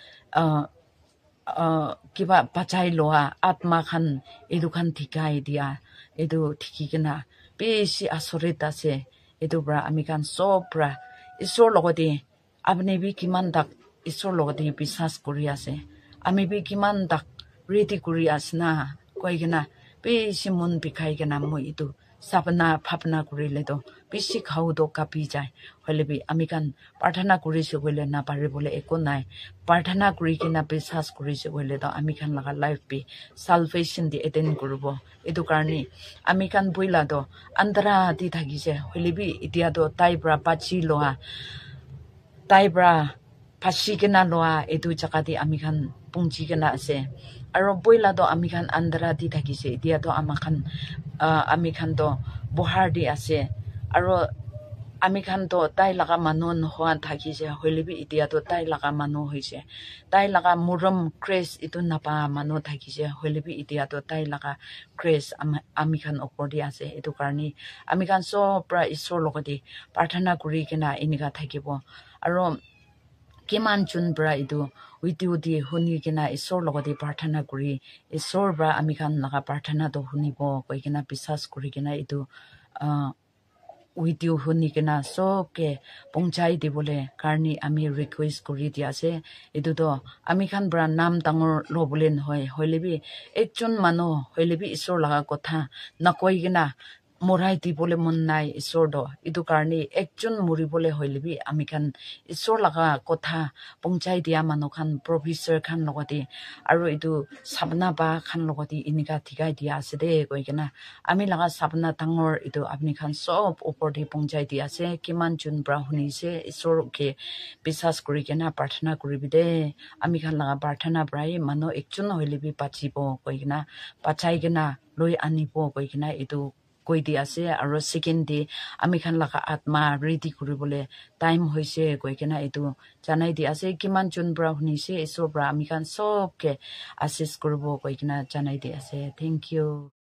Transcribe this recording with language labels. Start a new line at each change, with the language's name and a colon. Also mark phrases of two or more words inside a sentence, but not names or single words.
Naga Pidgin: kiba pachai loa atma khan itu khan thikai dia itu thiki kena besi asorita se itu bra ami khan sobra isor logo di apne bi kiman dak isor logo di bisas kuri ase ami bi kiman dak ready kuri asna koi gena besi mun bikai gena mo itu sapna phapna kuri le do besi khau do kapi jai hole bi ami kan prarthana kuri se bole na pare bole eko nai prarthana kuri kina bisas kuri se bole do ami kan laga life bi salvation di eten kurubo edu karni ami kan boila do andra di thagi se hole bi itia do tai bra pachi loa tai bra phashi kena loa edu jakati ami kan pungchi kena ase aro boila do ami kan andra di thagi se dia do amakan ami kan do bohar di ase aro ami kan do tai laga manon hoan thagi se hoilibi itia do tai laga mano hoise tai laga muram grace itu napa mano thagi se hoilibi itia do tai laga grace ami kan opor di ase itu karni ami kan so pra isor logodi prarthana kuri kena inika thakibo aro kiman chun bra itu witiu di huni kena isor logodi prarthana kuri isor bra ami kan laga prarthana do hunibo koi kena bisas kuri kena itu witiu huni kena so ke pongchai di bole karni ami request kuri dia ase itu do ami kan bra nam tangor lo bolen hoilebi ekjon mano hoilebi isor laga kotha na koi kena morai di bole mon nai isor do itu karni ekjon muri bole hoilebi ami kan isor laga kotha pongchai dia mano khan professor khan logoti aro itu sabna ba khan logoti inika thikai dia ase de koi kena ami laga sabna tangor itu apni khan sob opor di pongchai dia ase kiman chun bra huni se isor ke bisas kuri kena prarthana kuri bide ami khan laga prarthana brai mano ekjon hoilebi pachibo koi kena pachai kena loi anibo koi kena itu koi di ase aro
English: second day
Naga Pidgin: ami khan laga atma ready kuribole time hoise koi kena etu janai di ase kiman jun bra hunise isor bra ami khan sob ke assist kuribo koi kena janai di ase
English: thank you